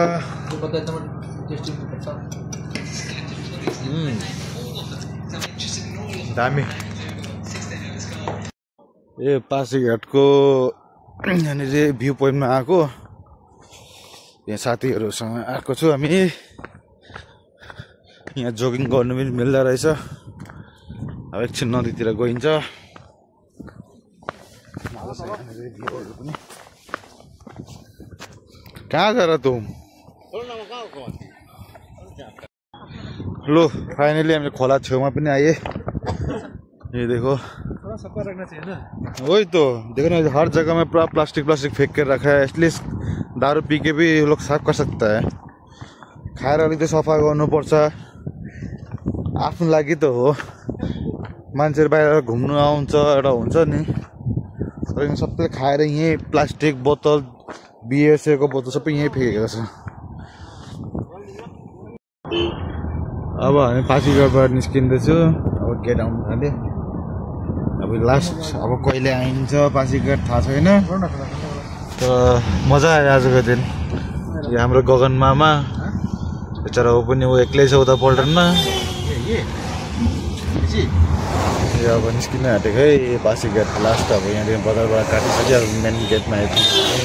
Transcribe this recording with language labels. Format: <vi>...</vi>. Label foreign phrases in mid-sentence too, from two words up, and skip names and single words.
<ne>दामी ए पासीघाटको यहाँनिर भ्यू पोइन्टमा आएको यहाँ साथीहरूसँग आएको छु हामी यहाँ जोगिङ गर्नु पनि मिल्दो रहेछ अब एकछिन नदीतिर गइन्छ</ne> <hi>कहाँ जा रहा तुम लो</hi> <ne>फाइनली हामीले खोला छेउमा पनि आए</ne> <hi>ये देखो वही तो देखो ना हर जगह में पूरा प्लास्टिक फेंक कर रखा है एटलिस्ट दारू पी के भी लोग साफ कर सकता है</hi> <ne>खाएर अलिक त सफा गर्नुपर्छ आफ्नो लागि त हो मान्छेहरू बाहिर घुम्नु आउँछ एउटा हुन्छ नि तर सबैले खाएर यहीँ प्लास्टिक बोतल बिएसएको बोतल सबै यहीँ फ्याँकेको छ अब हामी पासीघाटबाट निस्किँदैछु अब गेट आउनु थाल्यो अब लास्ट अब कहिले आइन्छ पासीघाट थाहा छैन तर मजा आयो आजको दिन यो हाम्रो गगन मामा बेचारा ऊ पनि ऊ एक्लै छ उता पल्टनमा यो अब निस्किन आँटेको है पासीघाट लास्ट अब यहाँदेखि बजारबाट काटिसक्यो अब मेन गेटमा आइपुग्यो</ne>